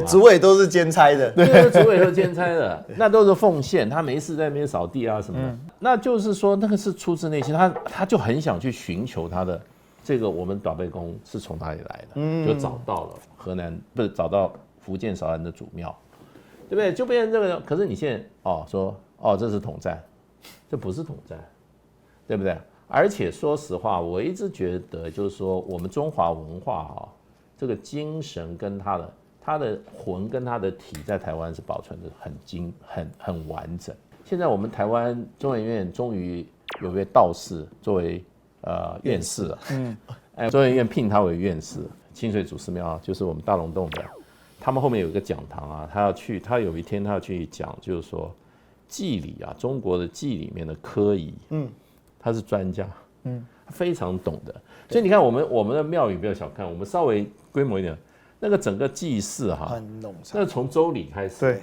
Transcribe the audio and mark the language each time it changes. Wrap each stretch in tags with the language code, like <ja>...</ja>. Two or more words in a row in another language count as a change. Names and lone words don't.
<zh>對，主委都是兼差的，对，主委都兼差的，那都是奉獻，他没事在那邊掃地啊什麼的。那就是說那個是出自內心，他就很想去尋求他的。這個我們大伯公是從哪裡來的？就找到了河南，不是找到福建韶安的祖廟，對不對？就變成這個。可是你現在說這是統戰，這不是統戰，對不對？而且說實話，我一直覺得就是說，我們中華文化這個精神跟他的魂跟他的體，在台灣是保存的很完整。現在我們台灣中研院終於有位道士作為。院士了，中研院聘他為院士，清水祖師廟就是我們大龍洞的，他們後面有一個講堂啊，他有一天他要去講，就是說祭禮啊，中國的祭裡面的科儀，他是專家，他非常懂的，所以你看我們的廟宇不要小看，我們稍微規模一點，那個整個祭祀哈，那從周禮開始，</zh>